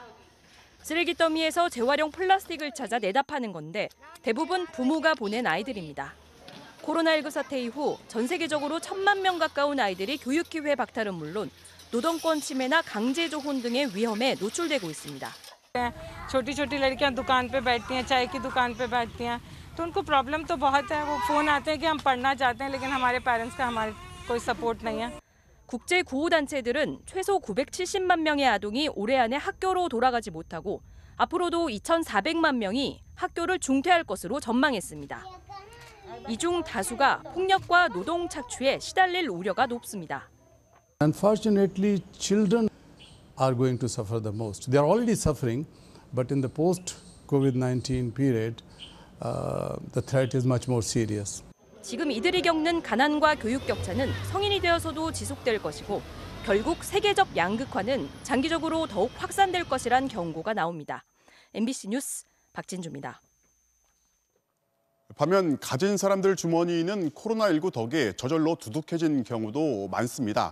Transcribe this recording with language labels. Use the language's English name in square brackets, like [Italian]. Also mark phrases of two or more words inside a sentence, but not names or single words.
[Korean] 쓰레기 더미에서 재활용 플라스틱을 찾아 내다 파는 건데 대부분 부모가 보낸 아이들입니다. 코로나19 사태 이후 전 세계적으로 1,000만 명 가까운 아이들이 교육 기회 박탈은 물론 노동권 침해나 강제 조혼 등의 위험에 노출되고 있습니다. [Hindi] छोटी छोटी लड़कियां दुकान पे बैठती हैं, चाय की दुकान पे बैठती हैं, तो उनको प्रॉब्लम तो बहुत है। वो फोन आते हैं कि हम पढ़ना चाहते हैं, लेकिन हमारे पेरेंट्स का हमारे कोई सपोर्ट नहीं है. [Korean] 국제 구호 단체들은 최소 970만 명의 아동이 올해 안에 학교로 돌아가지 못하고 앞으로도 2,400만 명이 학교를 중퇴할 것으로 전망했습니다. 이 중 다수가 폭력과 노동 착취에 시달릴 우려가 높습니다. [English] Unfortunately, children are going to suffer the most. They are already suffering, but in the post-COVID-19 period, the threat is much more serious. [Korean] 지금 이들이 겪는 가난과 교육 격차는 성인이 되어서도 지속될 것이고 결국 세계적 양극화는 장기적으로 더욱 확산될 것이란 경고가 나옵니다. MBC 뉴스 박진주입니다. 반면 가진 사람들 주머니는 코로나19 덕에 저절로 두둑해진 경우도 많습니다.